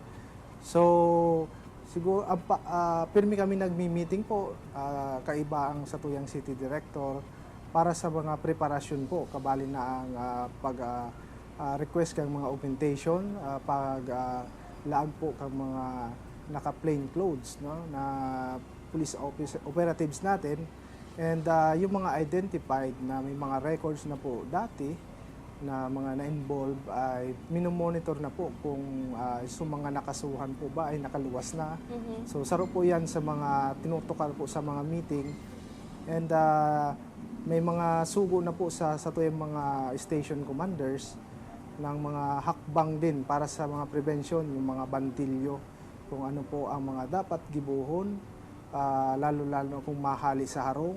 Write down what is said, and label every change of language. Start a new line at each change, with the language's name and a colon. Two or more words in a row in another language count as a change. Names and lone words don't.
Bikol: So siguro pirmi kami nagmi-meeting po kaiba ang sa tuyang City Director para sa mga preparasyon po, kabali na ang request kang mga augmentation, laag po kang mga naka-plain clothes na police office operatives natin, and
Filipino: yung mga identified na may mga records na po dati na mga na-involve ay minomonitor na po kung mga nakasuhan po ba ay nakaluwas na.
Bikol: So saro po yan sa mga tinutukar po sa mga meeting, and may mga sugo na po sa tuyang mga station commanders ng mga hakbang din para sa mga prevention,
Filipino: yung mga bantilyo, kung ano po ang mga dapat
Bikol: gibuhon, lalo-lalo kung mahali sa harong.